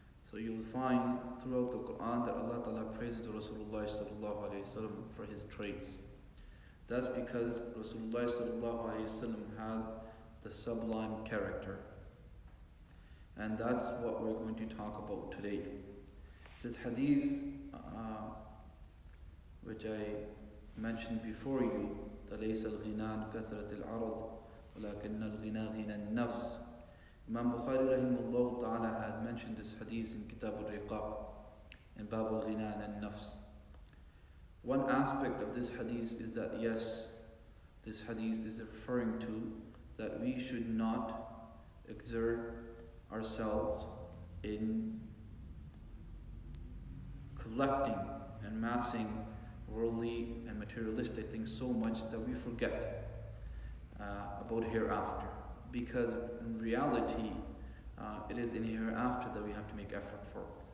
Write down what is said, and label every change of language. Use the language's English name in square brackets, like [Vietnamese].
[English] So you'll find throughout the Quran that Allah Ta'ala praises Rasulullah sallallahu alayhi wa sallam for his traits. That's because Rasulullah sallallahu alayhi wa sallam had the sublime character. And that's what we're going to talk about today. This hadith, which I mentioned before you, the [Arabic] لَيْسَ الْغِنَى عَنْ كَثْرَةِ الْعَرَضِ ولكن الغنى غنى النفس. [English] Imam Bukhari rahimahullah ta'ala has mentioned this hadith in Kitab al-Riqaq, in Bab al-Ghina and nafs. One aspect of this hadith is that yes, this hadith is referring to that we should not exert ourselves in collecting and massing worldly and materialistic things so much that we forget about hereafter, because in reality it is in hereafter that we have to make effort for.